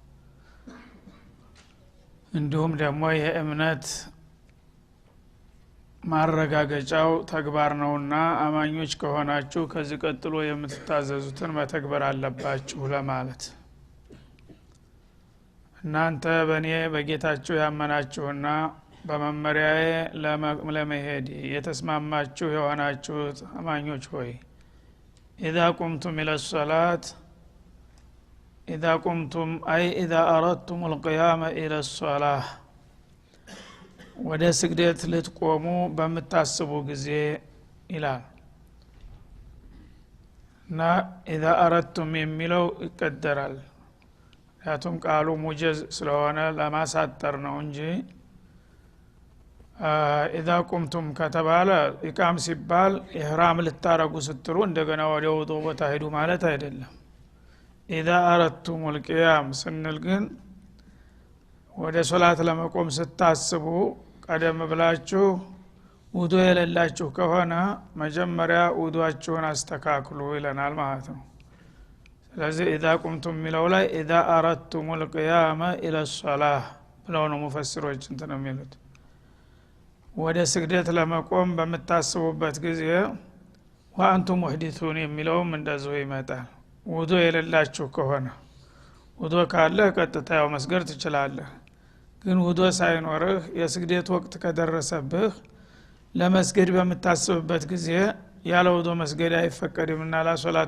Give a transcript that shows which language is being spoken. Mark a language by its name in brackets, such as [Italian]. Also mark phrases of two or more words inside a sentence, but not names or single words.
[Amharic] እንዲሁም ደግሞ የእምነት ማረጋገጫው ተግባር ነውና አማኞች ከሆናችሁ ከዚህ ቀጥሎ የምትታዘዙትን መተግበር አለባችሁ ለማለት እናንተ በእኔ በጌታችሁ ያመናችሁና በመመሪያዬ ለመሄድ የተስማማችሁ የሆናችሁት አማኞች ሆይ [Arabic] إذا قمتم إلى الصلاة إذا أردتم القيام إلى الصلاة [Amharic] ወደ ስግደት ልትቆሙ በመታሰቡ ጊዜ ይላል እና [Arabic] إذا أردتم [Amharic] የሚለው ይቀደራል ያቱም ቃሉ ሙጀዝ ስለሆነ ለማሳጠር ነው እንጂ [Arabic] إذا قمتم [Amharic] ከተባለ ኢቃም ሲባል ኢህራም ልታረጉ ስትሉ እንደገና ወደ ውዱእ ቦታ ሄዱ ማለት አይደለም [Arabic] إذا أردتم القيام [Amharic] ስንል ግን ወደ ሶላት ለመቆም ስታስቡ ቀደም ብላችሁ ውዱእ የሌላችሁ ከሆነ መጀመሪያ ውዱአችሁን አስተካክሉ ይለናል ማለት ነው ስለዚህ [Arabic] إذا قمتم [Amharic] ሚለው ላይ [Arabic] إذا أردتم القيام إلى الصلاة [Amharic] ብለው ነው ሙፈሲሮች እንትን የሚሉት ወደ ስግደት ለመቆም በመታሰቡበት ጊዜ [Arabic] وأنتم محدثون [Amharic] የሚለውም እንደዚሁ ይመጣል ውዱእ የሌላችሁ ከሆነ ውዱእ ካለ ቀጥታ ያው መስገድ ትችላለህ ግን ውዱእ ሳይኖርህ የስግደት ወቅት ከደረሰብህ ለመስገድ በመታሰብበት ጊዜ ያለ ውዱእ መስገድ አይፈቀድምና [Arabic] لا صلاة